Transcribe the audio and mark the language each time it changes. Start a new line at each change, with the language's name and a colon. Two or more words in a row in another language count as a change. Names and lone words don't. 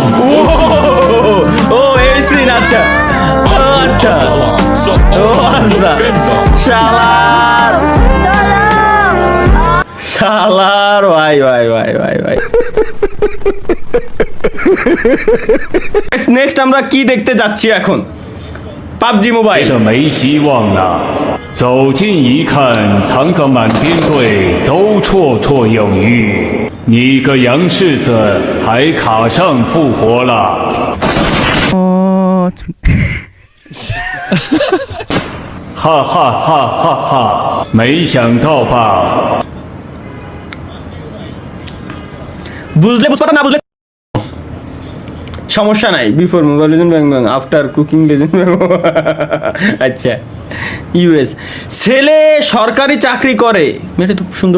Bangla: ও এই সিন, আচ্ছা আচ্ছা, ও আচ্ছা, শালার শালার, ভাই ভাই ভাই ভাই ভাই। নেক্সট আমরা কি দেখতে যাচ্ছি এখন? পাবজি মোবাইল।
Chinese: 这没希望了。走近一看，藏个满编队都绰绰有余。你个洋柿子还卡上复活了。哈哈哈哈哈！没想到吧？
Bangla: বুঝলে বুঝতে না বুঝলে সমস্যা নাই।
English: Before Mobile Legend Bang Bang, after Cooking Legend Bang.
Bangla: আচ্ছা, ইউএস ছেলে সরকারি চাকরি করে, মেয়েটা তো সুন্দর।